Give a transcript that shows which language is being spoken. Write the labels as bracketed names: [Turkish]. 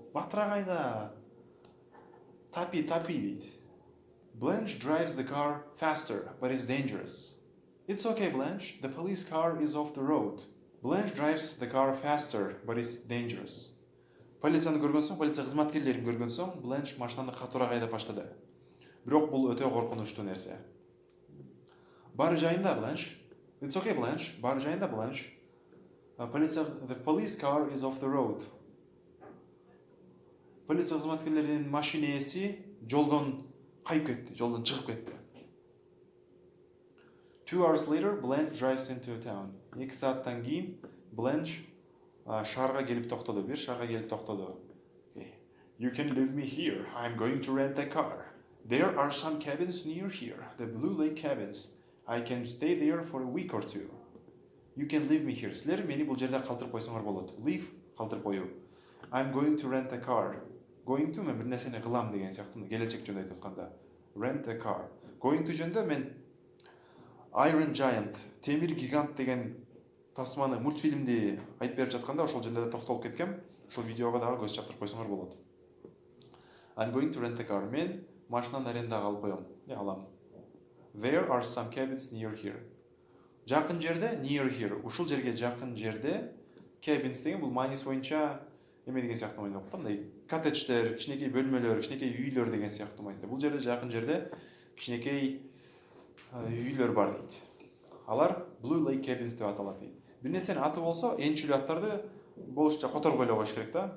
[Kyrgyz] Батыраак айда. Тапи дейт. [English] Blanche drives the car faster, but it's dangerous. It's okay, Blanche. The police car is off the road. Blanche drives the car faster, but it's dangerous. [Kyrgyz] Полицияны көргөн соң, полиция кызматкерлерин көргөн соң, Blanche машинаны катуураак айдап баштады. Бирок бул өтө коркунучтуу нерсе. Баары жайында, Blanche. [English] It's okay, Blanche. [Kyrgyz] Баары жайында, Blanche. [English] The police car is off the road. [Kyrgyz] Полиция кызматкерлеринин машинеси жолдон кайып кетти, жолдон чыгып кетти. [English] 2 hours later, Blanche drives into a town. [Kyrgyz] 2 сааттан кийин Blanche шаарга келип токтоду. Бир шаарга келип токтоду. [English] You can leave me here. I'm going to rent a car. There are some cabins near here, the Blue Lake cabins. I can stay there for a week or two. You can leave me here. [Kyrgyz] Силер мени бул жерде калтырып койсоңор болот. Leave калтырып коюу. [English] I'm going to rent a car. [Kyrgyz] Going to мен бир нерсени кылам деген сыяктуу келечек жөнүндө айтып атканда. [English] Rent a car. [Kyrgyz] Going to жөнүндө мен Iron Giant, темир гигант деген тасманы мультфильмди айтып берип жатканда ошол жерде токтолуп кеткем. Ошол видеого дагы көз чаптырып койсоңор болот. [English] I'm going to rent a car. [Kyrgyz] Мен машинаны арендага алып коем. Алам. [English] There are some cabins near here. [Kyrgyz] Жакын жерде, [English] near here. [Kyrgyz] Ушул жерге жакын жерде cabins деген бул мааниси боюнча эме деген сыяктуу мааниде болот. Мындай коттедждер, кичинекей бөлмөлөр, кичинекей үйлөр деген сыяктуу мааниде. Бул жерде жакын жерде кичинекей үйлөр бар дейт. Алар Blue Lake cabins деп аталат дейт. Бир нерсенин аты болсо, энчилүү аттарды болушча которуп ойлоп коюш керек да.